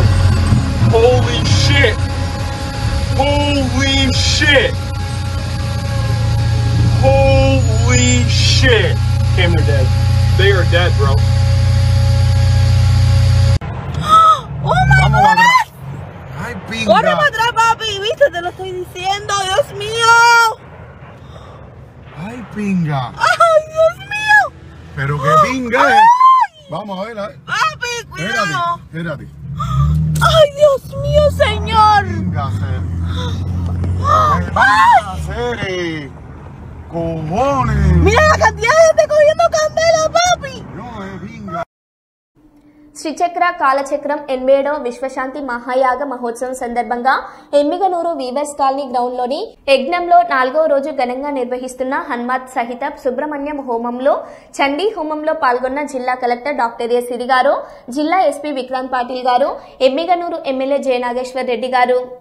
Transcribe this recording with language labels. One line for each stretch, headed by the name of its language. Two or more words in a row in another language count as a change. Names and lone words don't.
English: Holy shit. Holy shit. Holy shit. Cam, they're dead. They are dead, bro. ¡Oh my God!
Spanish: ¡Ay, pinga! ¡Corre para atrás, papi! ¿Viste? Te lo estoy diciendo, Dios mío. ¡Ay, pinga! ¡Ay, Dios mío! ¡Pero qué pinga ¡Ay! es! Vamos a ver. Papi, cuidado. Espérate. ¡Ay, Dios mío, señor! Pinga, hacer. ¡Ay! Hacer, cojones. ¡Mira la cantidad de gente cogiendo candela, papi! No, pinga.
Telugu: శ్రీచక్ర కాలచక్రం 87వ విశ్వశాంతి మహాయాగ మహోత్సవం సందర్భంగా ఎమ్మిగనూరు
English: weavers colony ground-లోని
Telugu: యజ్ఞంలో 4వ రోజు ఘనంగా నిర్వహిస్తున్న హనుమత్ సహిత సుబ్రహ్మణ్యం హోమంలో చండీ హోమంలో పాల్గొన్న జిల్లా
English: collector doctor
Telugu: ఏ సిరి గారు, జిల్లా ఎస్పీ విక్రాంత్ పాటిల్ గారు, ఎమ్మిగనూరు ఎమ్మెల్యే జయనాగేశ్వర్ రెడ్డి గారు.